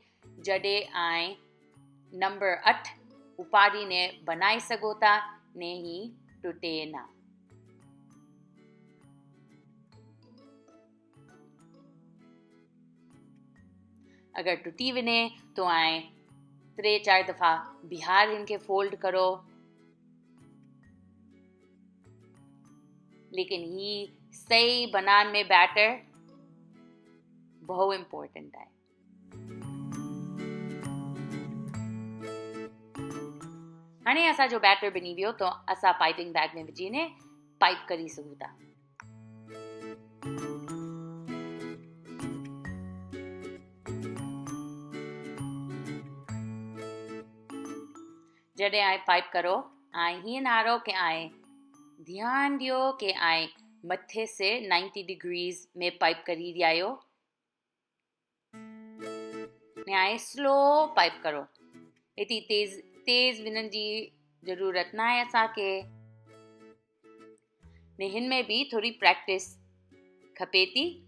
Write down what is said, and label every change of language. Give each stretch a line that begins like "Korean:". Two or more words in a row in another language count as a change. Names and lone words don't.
Sindhi: जॾहिं आई नंबर 8 उपाड़ी ने बनाई सघो था ने ही टुटे ना। अगर टुटी वने तो आई 3-4 दफ़ा बिहार इनके फोल्ड करो, लेकिन ही सही बनाने में बैटर बहुत इम्पोर्टेंट है। हाणे असांजो बैटर बनी वियो तो असां
English: piping bag
Sindhi: में विझी ने पाइप करी सघूं था। जॾहिं आई पाइप करो आई हीअं नारो के आई ध्यान दियो कि आई मथे से 90 डिग्रीज में पाइप करी रहिया ने आई स्लो पाइप करो। इतनी तेज विनन जी जरूरत ना है असांखे, ने हिन में भी थोड़ी प्रैक्टिस खपे थी।